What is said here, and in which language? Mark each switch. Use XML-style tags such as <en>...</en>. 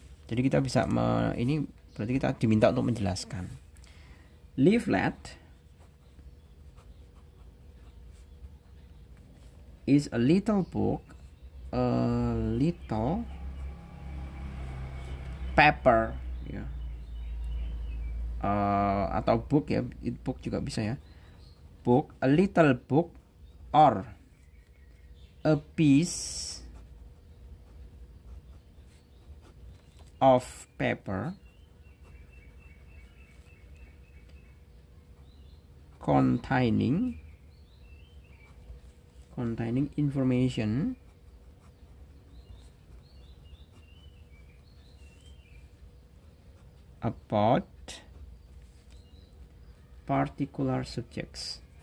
<id>Jadi kita bisa ini berarti kita diminta untuk menjelaskan.</id> <en>Leaflet is a little book, a little paper ya.</en> <id>Atau book ya, book juga bisa ya.</id> <en>Book, a little book or a piece of paper containing information about particular subjects.</en>